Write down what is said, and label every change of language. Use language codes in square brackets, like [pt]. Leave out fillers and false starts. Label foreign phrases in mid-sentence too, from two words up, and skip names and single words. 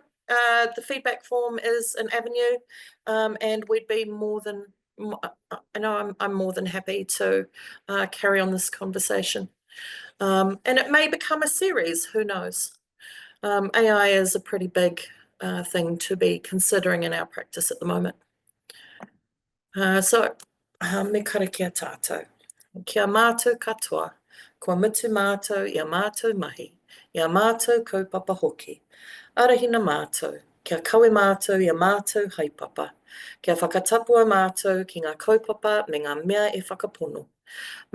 [en] The feedback form is an avenue, and we'd be more than, I know I'm more than happy to carry on this conversation. And it may become a series, who knows? AI is a pretty big thing to be considering in our practice at the moment. So, [mi] me karakia tātou. Kia mātou katoa, kua mutu mātou i a mātou mahi, i a mātou kaupapa hoki. Arahina mātou, kia kawe mātou i a mātou haipapa, kia whakatapua mātou ki ngā kaupapa me ngā mea e whakapono.